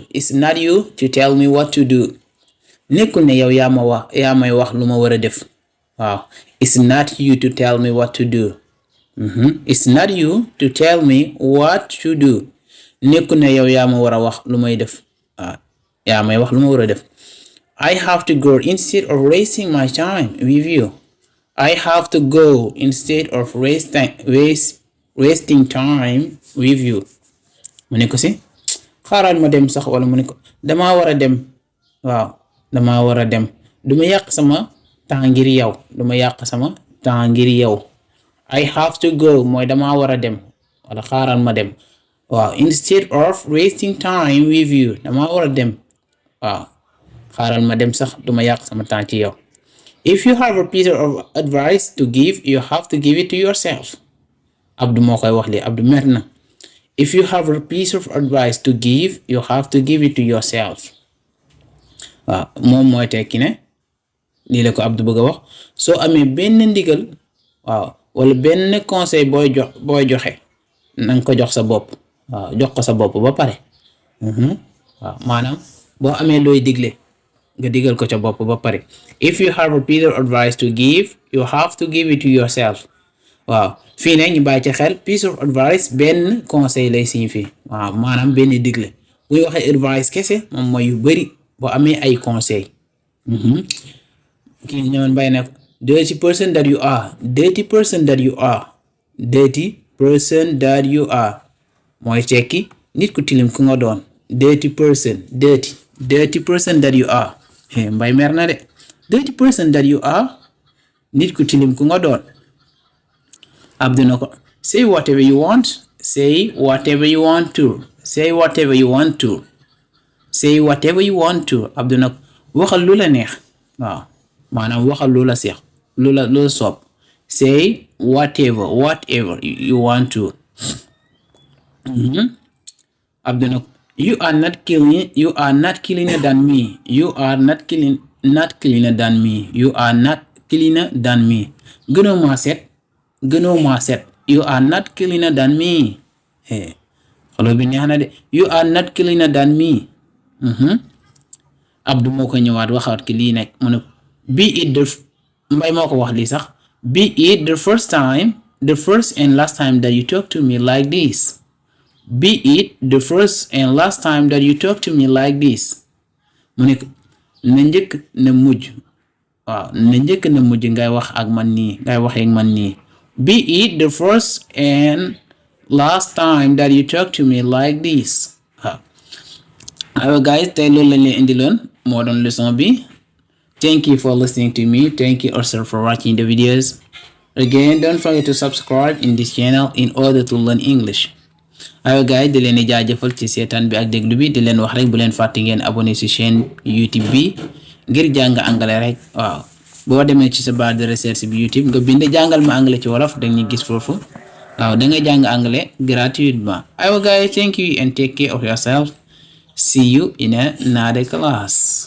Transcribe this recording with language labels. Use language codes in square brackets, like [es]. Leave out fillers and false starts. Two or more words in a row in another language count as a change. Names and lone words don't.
[en] It's not you to tell me what to do. [wo] Nekkul ne yow yaa may wax lu ma war a def. [en] Waaw it's not you to tell me what to do. It's not you to tell me what to do. [wo] Nekkul ne yow yaa ma war a wax lu may def. Waaw yaa may wax lu ma war a def. [en] I have to go instead of wasting my time with you. I have to go instead of wasting time with you. [wo] mu ne ko si xaaral ma dem sax wala mu ne ko damaa war a dem. Waaw damaa war a dem duma yàq sama temps ngir yow duma yàq sama temps ngir yow. [en] I have to go [wo] mooy damaa war a dem wala xaaral ma dem. [en] Waaw instead of wasting time with you [wo] damaa war a dem. Waaw xaaral ma dem sax duma yàq sama temps ci yow. [en] If you have a piece of advice to give, you have to give it to yourself. [wo] Abdu moo koy wax li Abdu mer na. [en] If you have a piece of advice to give, you have to give it to yourself. [wo] Waaw moom mooy tekki ne lii la ko Abdu bëgg a wax soo amee benn ndigal waaw wala benn conseil booy joxe nanga ko jox sa bopp. Waaw jox ko sa bopp ba pare. Waaw maanaam boo amee looy digle nga digal ko ca bopp ba pare. [en] If you have a piece of advice to give, you have to give it to yourself. [wo] Waaw fii nag ñu bàyyi ci xel [en] piece of advice [wo] benn conseil lay signifie. Waaw maanaam benn digle buy waxee advice kese moom mooy yu bari boo amee ay conseil. Kii ñëwoon bay nag [en] dirty person that you are. Dirty person that you are. Dirty person that you are [wo] mooy tekki nit ku tilim ku nga doon. [en] Dirty person dirty person that you are. [wo] Mbay mer na de. [en] Dirty person that you are [wo] nit ku tilim ku nga doon. [en] Abdu [wo] na ko [en] say whatever you want. Say whatever you want to. Say whatever you want to. Say whatever you want to. [wo] Abdu na ko waxal lu la neex. Waaw maanaam waxal lu la seex lu la soob. [en] Say whatever you want to. Abdu [wo] na ko [en] you are not cleaner than me. You are not cleaner than me. You are not cleaner than me. [wo] Gënoo maa set. [en] You are not cleaner than me. [wo] Xolo bi neex na de. [en] You are not cleaner than me. [wo] Abdu moo ko ñëwaat waxaat ki lii nekk mu ne [en] be it the [wo] mbay moo ko wax lii sax [en] be it the first time the first and last time that you talk to me like this. Be it the first and last time that you talk to me like this. [wo] mu ne na njëkk na mujj waaw na njëkk na mujj ngay wax ak man nii ngay waxee ak man nii. [en] Be it the first and last time that you talk to me like this. Alright guys, [wo] tey loolu lañ leen indiloon moo doon leçon bi. [en] Thank you for listening to me. Thank you also for watching the videos. Again, don't forget to subscribe in this channel in order to learn English. Alright guys, [wo] di leen di jaajëfal ci seetaan bi ak déglu bi, di leen wax rek bu leen fàtte ngeen abonné ci chaîne YouTube bi ngir jàng anglais rek. waaw boo demee ci sa [fr] barre de recherche [wo] bi YouTube nga bind jàngal ma anglais ci wolof dañuy gis foofu. waaw da ngay jàng anglais gratuitement. [en] Alright guys, thank you and take care of yourself. See you in another class.